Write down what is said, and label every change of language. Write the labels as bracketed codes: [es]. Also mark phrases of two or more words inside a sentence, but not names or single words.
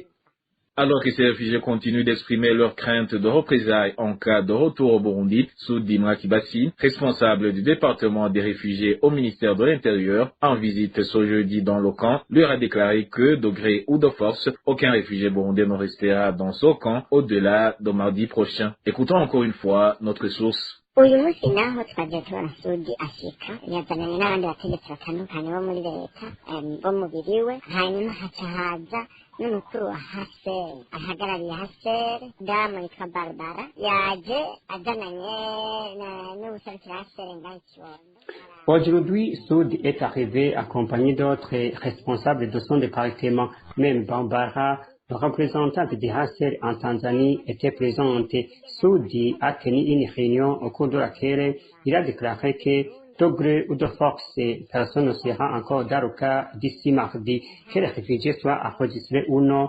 [fr] Alors que ces réfugiés continuent d'exprimer leurs craintes de représailles en cas de retour au Burundi, Soudi Mwakibasi, responsable du département des réfugiés au ministère de l'Intérieur, en visite ce jeudi dans le camp, leur a déclaré que, de gré ou de force, aucun réfugié burundais ne restera dans ce camp au-delà de mardi prochain. Écoutons encore une fois notre source. [rn] uyu munsi naho twagiye tubona Sudi ashika yazananye n'abandi bategetsi batandukanye bo muri leta bo mubiriwe hanyuma haca haza n'umukuru wa HCR ahagarariye HCR damu yitwa Barbara yaje azananye n'ubuserukira HCR ngaho Kibondo. [fr] Aujourd'hui, Soud est arrivé accompagné d'autres responsables de son département, même Barbara, le représentant du HCR en Tanzanie, était présent. Soudi a tenu une réunion au cours de laquelle il a déclaré que de gré ou de force, personne ne sera encore dans le cas d'ici mardi, que les réfugiés soient enregistrés ou non.